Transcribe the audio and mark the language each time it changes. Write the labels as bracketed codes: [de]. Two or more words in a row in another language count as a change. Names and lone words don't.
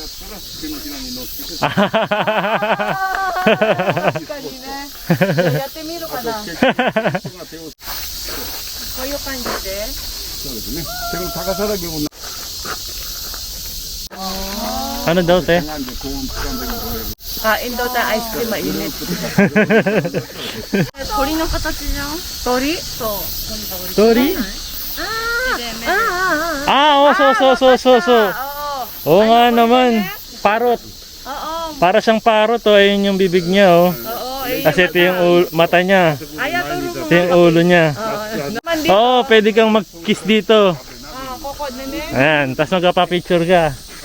[tl] Ano daw, te? Kain daw tayo ice cream, mainit. [ja] 鳥の形じゃん鳥? そう Tori? So. [tl] Oo nga naman. Parrot. Oo Para siyang parrot, oh. Ayun yung bibig niya, oh. Kasi ito yung mata niya. Ito yung ulo niya. Oo, pwede kang mag-kiss dito. Ayan, tapos magpapicture ka.